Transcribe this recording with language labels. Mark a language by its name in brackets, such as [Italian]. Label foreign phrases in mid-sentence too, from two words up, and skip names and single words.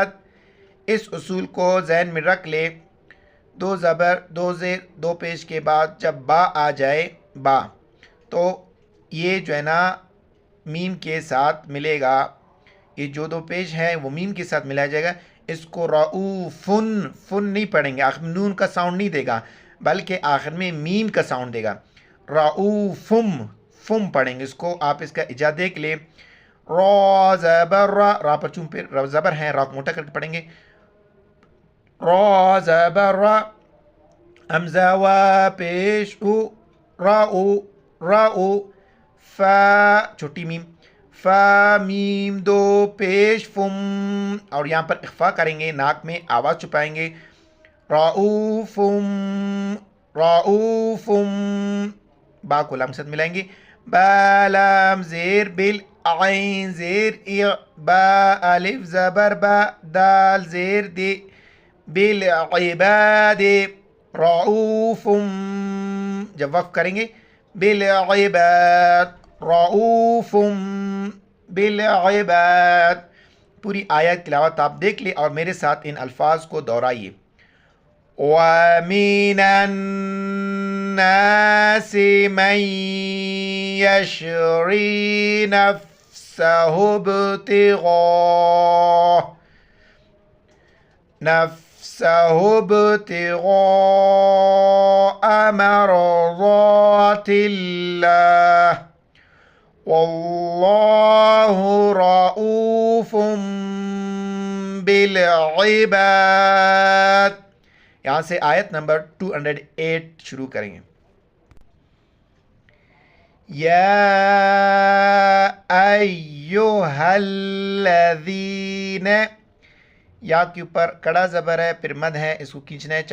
[Urdu] اس اصول کو ذہن میں رکھ لے، 2 زبر 2 زیر 2 پیش کے بعد جب با آ جائے، با، تو یہ جو ہے نا میم کے ساتھ ملے گا. یہ جو 2 پیش ہے وہ میم کے ساتھ ملایا جائے گا. اس کو رؤوفن، فن نہیں پڑھیں گے، آخر میں نون کا ساؤنڈ نہیں دے گا بلکہ آخر میں میم کا ساؤنڈ دے گا. رؤوفم، فم پڑھیں گے. اس کو آپ اس کا ایجاد دیکھ لیں. را زبر را، را پر چون پہ زبر ہے، را کو موٹا کر کے پڑھیں گے. را زبر را، حمزہ و پیش او، را او را او. فا چھوٹی میم، فا میم دو پیش فم، اور یہاں پر اخفا کریں گے، ناک میں آواز چھپائیں گے. رؤوفم، رؤوفم، با کو لام کے ساتھ ملائیں گے. با لام زیر بل، عین زیر اع، با الف زبر با، دال زیر دی، بالعباد، رؤوفم. جب وقف کریں گے بالعباد، رؤوفم بالعباد. پوری آیت تلاوت آپ دیکھ لیں اور میرے ساتھ ان الفاظ کو دہرائیے. [Arabic] وَمِنَ النَّاسِ مَن يَشْرِي نَفْسَهُ ابْتِغَاءَ مَرْضَاتِ اللَّهِ وَاللَّهُ رَءُوفٌ بِالْعِبَادِ. [Urdu] یہاں سے آیت نمبر 208 شروع کریں گے. [Arabic] یا ایہا الذین، [Urdu] یا کے اوپر کڑا زبر ہے، پھر مد ہے، اس کو کھینچنا ہے.